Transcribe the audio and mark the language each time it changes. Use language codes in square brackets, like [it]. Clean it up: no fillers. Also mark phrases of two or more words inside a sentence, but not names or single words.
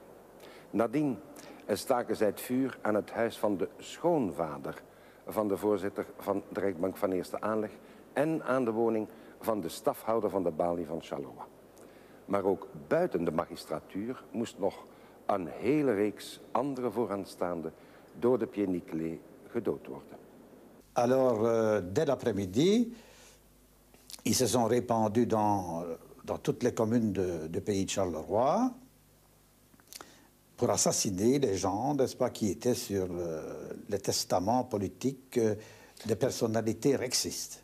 [nl] Nadien staken zij het vuur aan het huis van de schoonvader van de voorzitter van de rechtbank van eerste aanleg en aan de woning van de stafhouder van de balie van Charleroi. maar ook buiten de magistratuur moest nog een hele reeks andere vooraanstaanden door de Pied Nickelé gedood worden. [fr] Alors, dès l'après-midi, ils se sont répandus dans toutes les communes du pays de Charleroi pour assassiner les gens, n'est-ce pas, qui étaient sur le testament politique des personnalités rexistes.